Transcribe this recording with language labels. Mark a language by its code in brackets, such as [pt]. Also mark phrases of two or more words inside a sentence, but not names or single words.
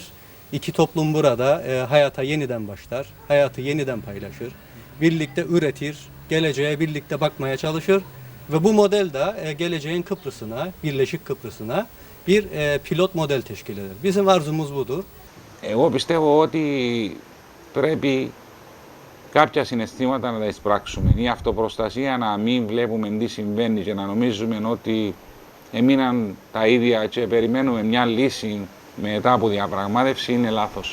[tr] İki toplum burada hayata yeniden başlar, hayatı yeniden paylaşır, birlikte üretir, geleceğe birlikte bakmaya çalışır ve bu model de geleceğin Kıbrıs'ına, Birleşik Kıbrıs'ına bir pilot model teşkil eder. Bizim arzumuz budur. [el] Εγώ πιστεύω ότι πρέπει κάποια συναισθήματα να τα εισπράξουμε. Η αυτοπροστασία, να μην βλέπουμε τι συμβαίνει και να νομίζουμε ότι έμειναν τα ίδια και περιμένουμε μια λύση μετά από διαπραγμάτευση είναι λάθος.